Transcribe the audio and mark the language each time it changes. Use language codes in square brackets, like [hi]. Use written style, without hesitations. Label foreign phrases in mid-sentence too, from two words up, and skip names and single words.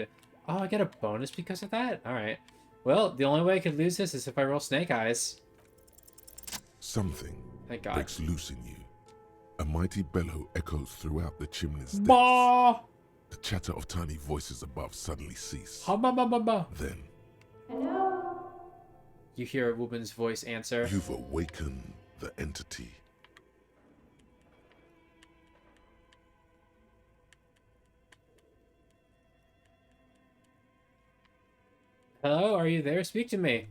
[en] Oh, I get a bonus because of that? Alright. Well, the only way I could lose this is if I roll snake eyes. Something Thank God. breaks loose in you. A mighty bellow echoes throughout the chimney's depths. Bah! The chatter of tiny voices above suddenly cease. Ha ba ba ba ba. Then Hello? You hear a woman's voice answer. you've awakened the entity. Hello, are you there? Speak to me.